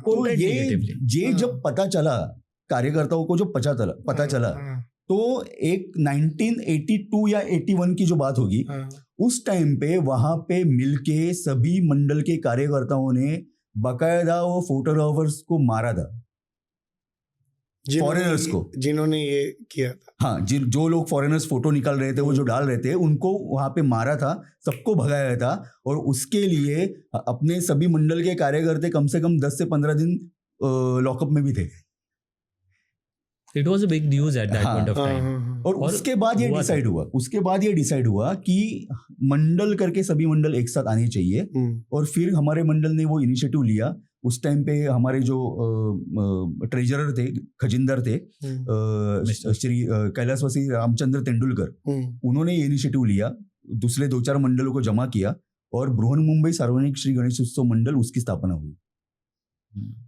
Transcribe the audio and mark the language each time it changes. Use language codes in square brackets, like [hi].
[hi] तो ये जब पता चला कार्यकर्ताओं को, जो पता चला तो एक 1982 या 81 की जो बात होगी, उस टाइम पे वहां पे मिलके सभी मंडल के कार्यकर्ताओं ने बकायदा वो फोटोग्राफर्स को मारा था, फॉरेनर्स को, जिन्होंने ये किया था. हाँ, जो लोग फॉरेनर्स फोटो निकाल रहे थे, वो जो डाल रहे थे, उनको वहां पे मारा था, सबको भगाया था. और उसके लिए अपने सभी मंडल के कार्यकर्ता कम से कम 10 से 15 दिन लॉकअप में भी थे. [en] It was a big news at that point of time. [hi] और उसके बाद ये डिसाइड हुआ कि मंडल करके सभी मंडल एक साथ आने चाहिए. और फिर हमारे मंडल ने वो इनिशिएटिव लिया. उस टाइम पे हमारे जो ट्रेजरर थे, खजिंदर थे, श्री कैलाशवासी रामचंद्र तेंदुलकर, उन्होंने ये इनिशिएटिव लिया, दूसरे 2-4 मंडलों को जमा किया और बृहन मुंबई सार्वजनिक श्री गणेशोत्सव मंडल उसकी स्थापना हुई.